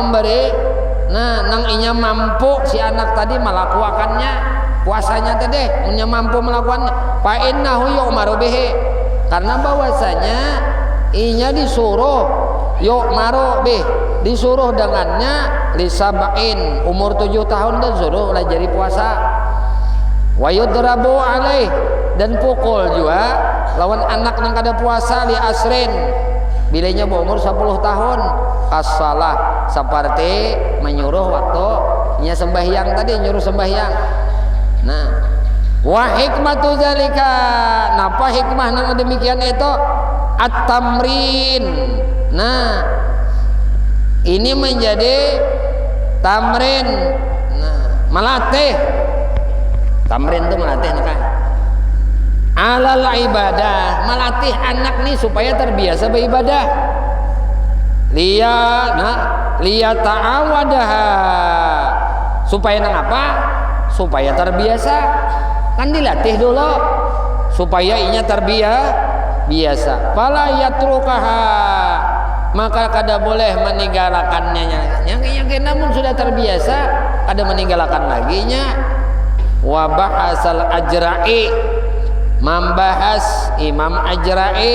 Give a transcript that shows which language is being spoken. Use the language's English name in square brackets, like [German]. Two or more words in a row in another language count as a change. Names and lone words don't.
[Banjar] memberi nah nang inya mampu si anak tadi melakukannya puasanya tadi inya mampu melakukannya fa [Arabic] إنه يؤمر به [Banjar] karena bahwasanya inya disuruh [Arabic] يؤمر به [Banjar] disuruh dengannya lisabain umur 7 tahun dan suruh jadi puasa [Arabic] ويضرب عليه [Banjar] dan pukul juga lawan anak nang kada puasa [Arabic] لعشر [Banjar] bilanya umur 10 tahun as-salah seperti menyuruh waktu nya sembahyang tadi nyuruh sembahyang. Nah [Arabic] وحكمة ذلك [Banjar] napa hikmah nang demikian itu at-tamrin. Nah ini menjadi tamrin. Nah melatih tamrin itu melatih kan [Arabic] على العبادة [Banjar] melatih anak nih supaya terbiasa beribadah [Arabic] ليتعودها [Banjar] supaya nang apa supaya terbiasa kan dilatih dulu supaya inya terbiasa [Arabic] فلا يتركها [Banjar] maka kada boleh meninggalkannya yang namun sudah terbiasa kada meninggalkan lagi nya [Arabic] وبحث الأذرعي [Banjar] membahas Imam Ajra'i.